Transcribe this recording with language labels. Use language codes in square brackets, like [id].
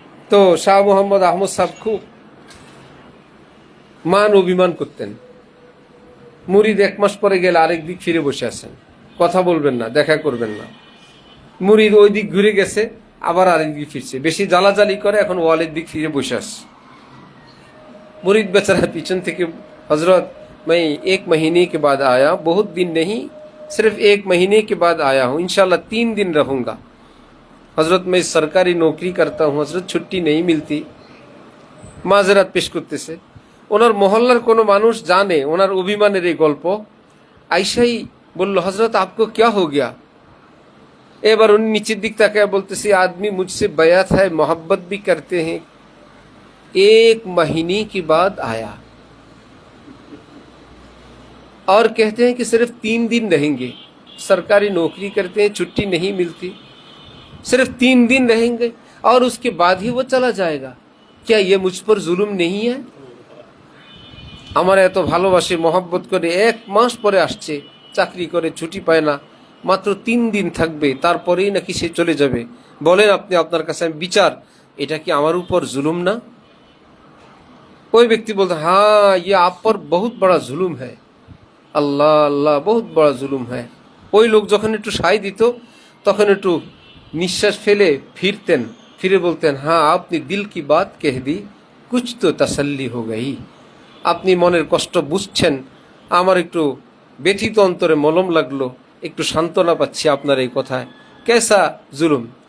[bn] তো শাহ মোহাম্মদ আহমদ সাহেব খুব মান অভিমান করতেন। মুরিদ 1 মাস পরে গেলে আরেক দিক ফিরে বসে আছেন, কথা বলবেন না, দেখা করবেন না। মুরিদ ওই দিক ঘুরে গেছে, আবার আরেক দিক ফিরছে, বেশি জ্বালাজালি করে, এখন ওয়ালের দিক ফিরে বসে আসছে। [hi] मुरीद बेचारा पीछन थे कि हजरत मैं 1 महीने के बाद आया, बहुत दिन नहीं, सिर्फ 1 महीने के बाद आया हूँ, इंशाल्लाह 3 दिन रहूँगा। हजरत मैं सरकारी नौकरी करता हूँ, हजरत छुट्टी नहीं मिलती। [bn] माजरात पेश করতেছে। ওনার মহল্লার কোনো মানুষ জানে ওনার অভিমানের এই গল্প, আইসাই বলল, হজরত [hi] आपको क्या हो गया? [bn] এবার উনি নিচের দিক তাকায় বলতেছে, [hi] आदमी मुझसे बैत है, मोहब्बत भी करते हैं, 1 महीने के बाद आया और कहते हैं कि सिर्फ 3 दिन रहेंगे, सरकारी नौकरी करते हैं, छुट्टी नहीं मिलती, सिर्फ 3 दिन रहेंगे और उसके बाद ही वो चला जाएगा। क्या ये मुझ पर जुल्म नहीं है? [bn] আমার এত ভালোবাসে, মহব্বত করে, 1 মাস পরে আসছে, চাকরি করে, ছুটি পায় না, মাত্র 3 দিন থাকবে, তারপরেই নাকি সে চলে যাবে। বলেন আপনি, আপনার কাছে আমি বিচার, এটা কি আমার উপর জুলুম না? [hi] कोई व्यक्ति बोलता हाँ ये आप पर बहुत बड़ा जुलूम है, अल्लाह अल्लाह बहुत बड़ा जुलूम है। [bn] ওই লোক যখন একটু সাই দিত তখন একটু নিঃশ্বাস ফেলে ফিরতেন, ফিরে বলতেন, [hi] हाँ आपने दिल की बात कह दी, कुछ तो तसल्ली हो गई। [bn] আপনি মনের কষ্ট বুঝছেন, আমার একটু ব্যথিত অন্তরে মলম লাগলো, একটু সান্ত্বনা পাচ্ছি আপনার এই কথায়। [hi] কেসা জুলুম!